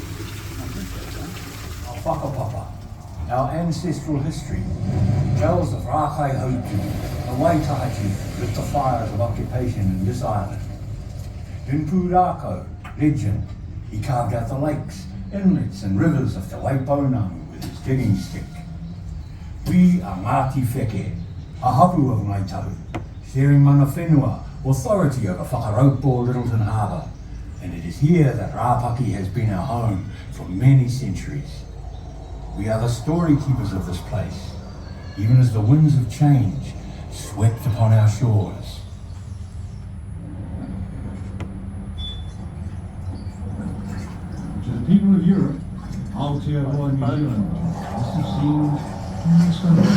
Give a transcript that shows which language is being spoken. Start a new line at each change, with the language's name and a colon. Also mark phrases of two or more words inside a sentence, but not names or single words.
English: Our whakapapa, our ancestral history, tells of Rākai Hautu, the Waitahachi lit the fires of occupation in this island. In Pūrākau, legend, he carved out the lakes, inlets and rivers of the Waipounamu with his digging stick. We are Ngāti Wheke, a hapu of Ngāi Tahu, sharing
Māori: mana whenua,
English: authority over Whakaraupo Littleton Harbour, and it is here that Rāpaki has been our home for many centuries. We are the story keepers of this place, even as the winds of change swept upon our shores. To the people of Europe, Aotearoa, New Zealand, must have seemed astonishing.